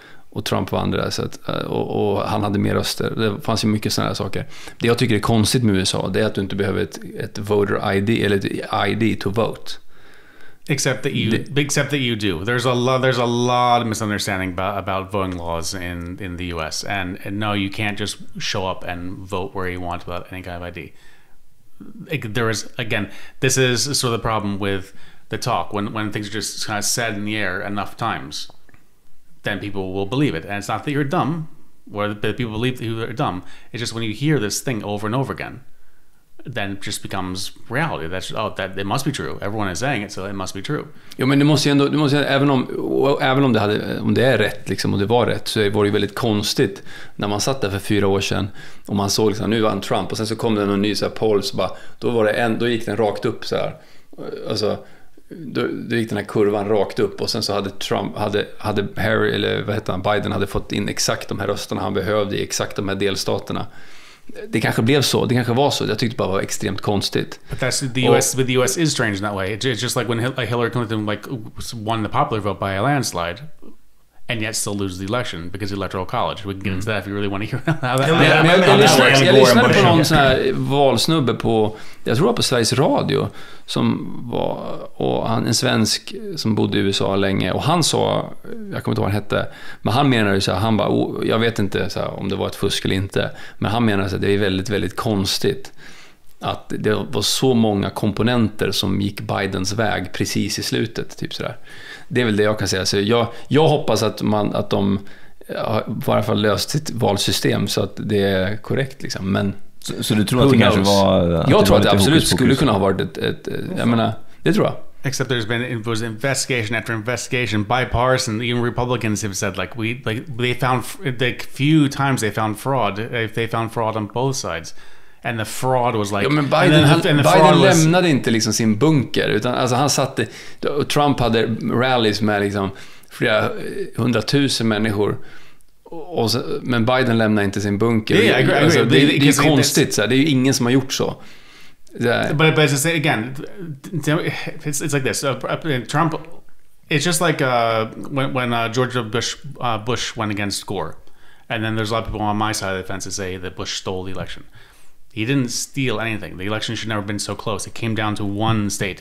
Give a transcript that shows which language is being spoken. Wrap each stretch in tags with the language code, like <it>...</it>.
<sv>Och Trump vann det där, så att, och han hade mer röster. Det fanns ju mycket sådana här saker. Det jag tycker är konstigt med USA, det är att du inte behöver ett voter ID eller ett</sv> <en>ID to vote. Except that you do. There's a lot of misunderstanding about voting laws in the US, and no, you can't just show up and vote where you want without any kind of ID. There is, again, this is sort of the problem with the talk when things are just kind of said in the air enough times. Then people will believe it. And it's not that you're dumb, or that people believe that you're dumb. It's just when you hear this thing over and over again, then it just becomes reality. That it must be true. Everyone is saying it, so it must be true.</en> <sv>Jo, men det måste ju även om det är rätt liksom, och det var rätt, så var det ju väldigt konstigt när man satt där för 4 år sedan och man såg liksom, nu vann Trump, och sen så kom det någon ny så här poll, så bara, då gick den rakt upp så här. Alltså då gick den här kurvan rakt upp, och sen så hade Trump hade Harry, eller vad heter han, Biden hade fått in exakt de här rösterna han behövde i exakt de här delstaterna. Det kanske blev så, det kanske var så. Jag tyckte bara var extremt konstigt.</sv> <en>But that's the US is strange in that way. It's just like when Hillary Clinton won the popular vote by a landslide, and yet still lose the election because of the electoral college. We can get into that if you really want to hear how that works.</en> <sv>Jag lyssnade på någon sån här valsnubbe på, jag tror på Sveriges Radio, som var, och en svensk som bodde i USA länge, och han sa, jag kommer inte ihåg vad han hette, men han menade ju så här, han bara, jag vet inte så här, om det var ett fusk eller inte, men han menade så att det är väldigt, väldigt konstigt att det var så många komponenter som gick Bidens väg precis i slutet, typ sådär. Det är väl det jag kan säga. Så jag hoppas att de i alla fall löst sitt valsystem så att det är korrekt liksom. Men så du tror att det kanske var... Jag tror att det absolut skulle kunna ha varit ett jag menar, det tror jag.</sv> <en>Except it was investigation after investigation, bipartisan. Even Republicans have said they found the few times they found fraud. If they found fraud on both sides. And the fraud was like...</en> <sv>Ja, men Biden lämnade inte liksom sin bunker, utan alltså han satte... Trump hade rallies med liksom flera 100,000 människor, men Biden lämnade inte sin bunker.</sv> <en>Yeah, I agree.</en> <sv>Alltså, det är konstigt, så här. Det är ju ingen som har gjort så.</sv> <en>But as I say again, it's like this. Trump... It's just like when George Bush went against Gore. And then there's a lot of people on my side of the fence that say that Bush stole the election. He didn't steal anything. The election should never have been so close. It came down to one state.</en>